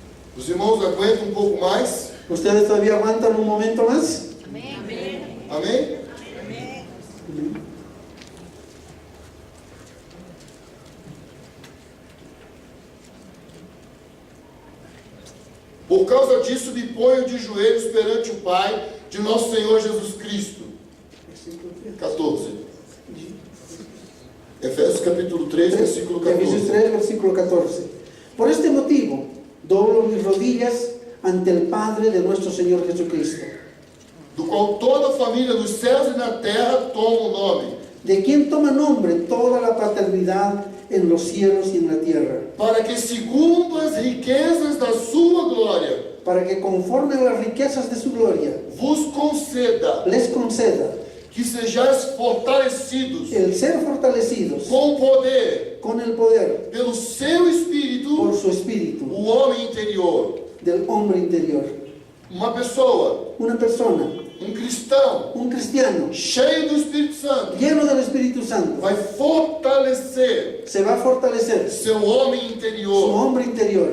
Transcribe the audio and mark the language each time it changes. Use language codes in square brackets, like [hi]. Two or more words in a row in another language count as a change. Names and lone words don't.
[pt] Os irmãos aguentam um pouco mais? [es] ¿Ustedes todavía aguantan un momento más? [pt] Amém? Por causa disso, me ponho de joelhos perante o Pai de nosso Senhor Jesus Cristo. 14. Efésios capítulo 3, versículo [es] Efesios 14. 3, versículo 14. Por este motivo, doblo mis rodillas ante el Padre de nuestro Señor Jesucristo, [pt] Do qual toda a família dos céus e na terra toma o nome, [es] de quien toma nombre toda la paternidad en los cielos y en la tierra, [pt] para que segundo as riquezas da sua glória, [es] para que conforme a las riquezas de su gloria, [pt] vos conceda [es] les conceda [pt] que sejais fortalecidos [es] el ser fortalecidos [pt] com poder [es] con el poder [pt] pelo seu Espírito, [es] por su espíritu [pt] o homem interior. [es] del hombre interior. [pt] Uma pessoa, [es] Una persona, [pt] um cristão, [es] un cristiano, [pt] cheio do Espírito Santo, [es] lleno del Espíritu Santo, [pt] vai fortalecer [es] se va a fortalecer [pt] seu homem [es] su interior, hombre interior,